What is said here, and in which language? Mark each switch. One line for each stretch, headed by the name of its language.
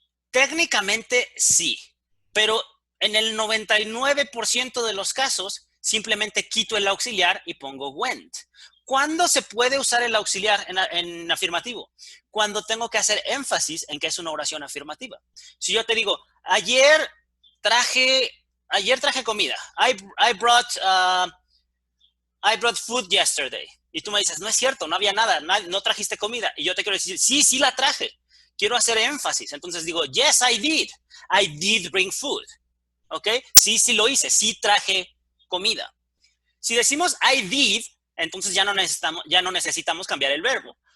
Spanish: Técnicamente sí, pero en el 99% de los casos simplemente quito el auxiliar y pongo went. ¿Cuándo se puede usar el auxiliar en afirmativo? Cuando tengo que hacer énfasis en que es una oración afirmativa. Si yo te digo, ayer traje comida.
English: I brought food yesterday.
Spanish: Y tú me dices, no es cierto, no había nada, no trajiste comida. Y yo te quiero decir, sí, sí la traje. Quiero hacer énfasis. Entonces digo,
English: yes, I did. I did bring food.
Spanish: ¿Ok? Sí, sí lo hice. Sí traje comida. Si decimos I did, entonces ya no necesitamos cambiar el verbo.